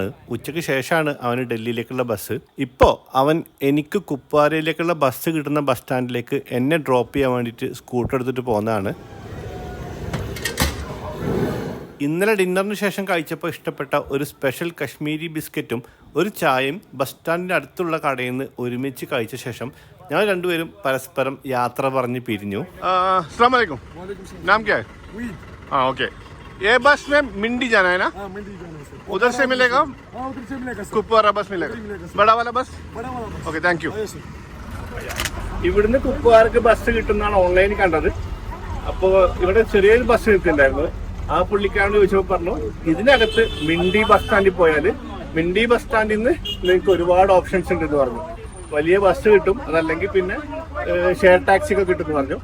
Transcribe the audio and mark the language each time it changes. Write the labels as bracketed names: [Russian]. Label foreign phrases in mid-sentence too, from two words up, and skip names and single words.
[Malayalam] ഉച്ചയ്ക്ക് ശേഷമാണ് അവന് ഡൽഹിയിലേക്കുള്ള ബസ്. ഇപ്പോൾ അവൻ എനിക്ക് കുപ്വാരയിലേക്കുള്ള ബസ് കിട്ടുന്ന ബസ് സ്റ്റാൻഡിലേക്ക് എന്നെ ഡ്രോപ്പ് ചെയ്യാൻ വേണ്ടിയിട്ട് സ്കൂട്ടർ എടുത്തിട്ട് പോകുന്നതാണ്. ഇന്നലെ ഡിന്നറിന് ശേഷം കഴിച്ചപ്പോൾ ഇഷ്ടപ്പെട്ട ഒരു സ്പെഷ്യൽ കശ്മീരി ബിസ്ക്കറ്റും ഒരു ചായയും ബസ് സ്റ്റാൻഡിൻ്റെ അടുത്തുള്ള കടയിൽ നിന്ന് ഒരുമിച്ച് കഴിച്ച ശേഷം ഞങ്ങൾ രണ്ടുപേരും പരസ്പരം യാത്ര പറഞ്ഞ് പിരിഞ്ഞു. [Arabic] السلام عليكم. [Hindi] नाम क्या है? हाँ ओके। ये बस में मिंडी जाना है ना? मिंडी जाना है। उधर से मिलेगा? उधर से मिलेगा। कुपवारा बस मिलेगा? बड़ा वाला बस? बड़ा वाला बस। [English] OK thank you. [Malayalam] ഇവിടുന്ന് കുപ്വാരക്ക് ബസ് കിട്ടുന്നതാണ് ഓൺലൈനിൽ കണ്ടത്. അപ്പോൾ ഇവിടെ ചെറിയൊരു ബസ് കിട്ടുന്നുണ്ടായിരുന്നു. ആ പുള്ളിക്കാരോട് ചോദിച്ചപ്പോൾ പറഞ്ഞു, ഇതിനകത്ത് മിണ്ടി ബസ് സ്റ്റാൻഡിൽ പോയാൽ മിണ്ടി ബസ് സ്റ്റാൻഡിൽ നിന്ന് നിങ്ങൾക്ക് ഒരുപാട് ഓപ്ഷൻസ് ഉണ്ടെന്ന് പറഞ്ഞു. വലിയ ബസ് കിട്ടും, അതല്ലെങ്കിൽ പിന്നെ ഷെയർ ടാക്സി ഒക്കെ കിട്ടുമെന്ന് പറഞ്ഞു.